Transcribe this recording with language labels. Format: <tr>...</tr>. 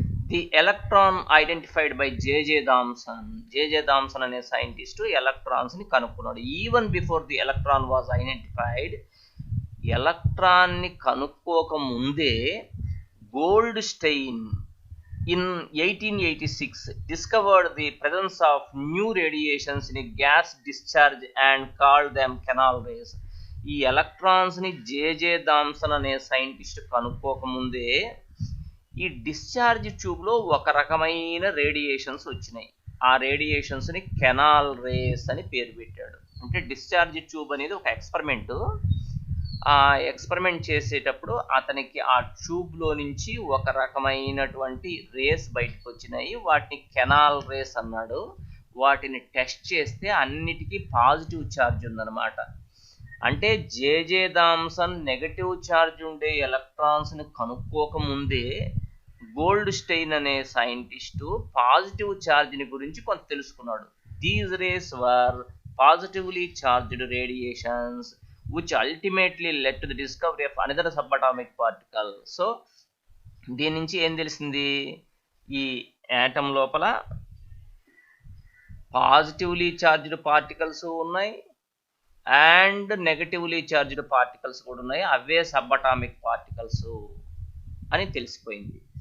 <en>the electron identified by</en> <te>J J Thomson అనే scientist electrons ని కనుక్కున్నాడు.</te> <en>even before the electron was identified,</en> <te>electron ని కనుక్కోక ముందే</te> <en>Goldstein in 1886 discovered the presence of new radiations in a gas discharge and called them canal rays.</en> <te>ఈ electrons ని J J Thomson అనే scientist కనుక్కోకముందే ఈ discharge tube లో ఒక రకమైన radiations వచ్చినాయి. ఆ రేడియేషన్స్ ని కెనాల్ రేస్ అని పేరు పెట్టాడు. అంటే డిశ్చార్జ్ ట్యూబ్ అనేది ఒక ఎక్స్పెరిమెంట్. ఆ ఎక్స్పెరిమెంట్ చేసేటప్పుడు అతనికి ఆ ట్యూబ్ లో నుంచి ఒక రకమైనటువంటి రేస్ బయటకు వచ్చినాయి. వాటిని కెనాల్ రేస్ అన్నాడు. వాటిని టెస్ట్ చేస్తే అన్నిటికీ పాజిటివ్ ఛార్జ్ ఉందన్నమాట. అంటే జేజే థామ్సన్ నెగటివ్ ఛార్జ్ ఉండే ఎలక్ట్రాన్స్ ని కనుక్కోకముందే గోల్డ్ స్టెయిన్ అనే సైంటిస్టు పాజిటివ్ ఛార్జ్ ని గురించి కొంత తెలుసుకున్నాడు.</te> <en>These rays were positively charged radiations which ultimately led to the discovery of another subatomic particle.</en> <te>So దీని నుంచి ఏం తెలిసింది? ఈ యాటమ్ లోపల పాజిటివ్లీ చార్జ్డ్ పార్టికల్స్ ఉన్నాయి అండ్ నెగటివ్లీ చార్జ్డ్ పార్టికల్స్ కూడా ఉన్నాయి. అవే సబటామిక్ పార్టికల్స్ అని తెలిసిపోయింది.</te>